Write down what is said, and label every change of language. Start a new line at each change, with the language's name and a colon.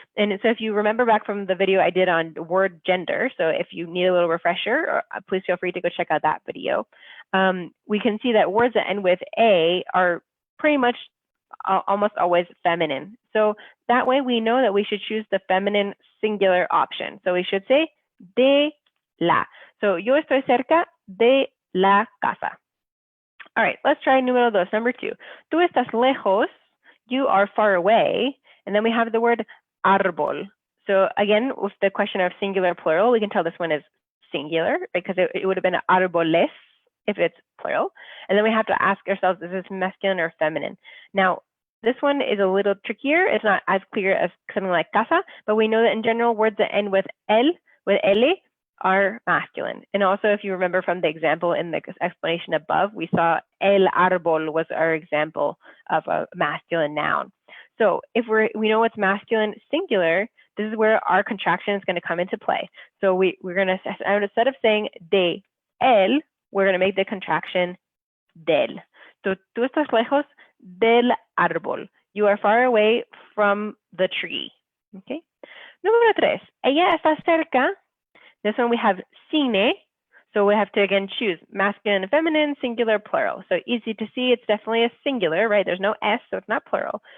English: And so if you remember back from the video I did on word gender, so if you need a little refresher, please feel free to go check out that video. We can see that words that end with a are pretty much almost always feminine. So that way we know that we should choose the feminine singular option. So we should say de la.
Spanish: So yo estoy cerca de la casa.
English: All right, let's try
Spanish: número dos,
English: number two.
Spanish: Tú estás lejos,
English: you are far away. And then we have the word árbol. So again, with the question of singular plural, we can tell this one is singular because it would have been árboles if it's plural. And then we have to ask ourselves, is this masculine or feminine? Now, this one is a little trickier. It's not as clear as something like casa, but we know that in general, words that end with el, with ele, are masculine. And also, if you remember from the example in the explanation above, we saw el árbol was our example of a masculine noun. So if we know what's masculine singular, this is where our contraction is going to come into play. So we're going to, instead of saying de el, we're going to make the contraction del.
Spanish: So tú estás lejos del árbol.
English: You are far away from the tree. Okay.
Spanish: Número tres. Ella está cerca.
English: This one we have cine. So we have to again choose masculine and feminine, singular, plural. So easy to see, it's definitely a singular, right? There's no S, so it's not plural.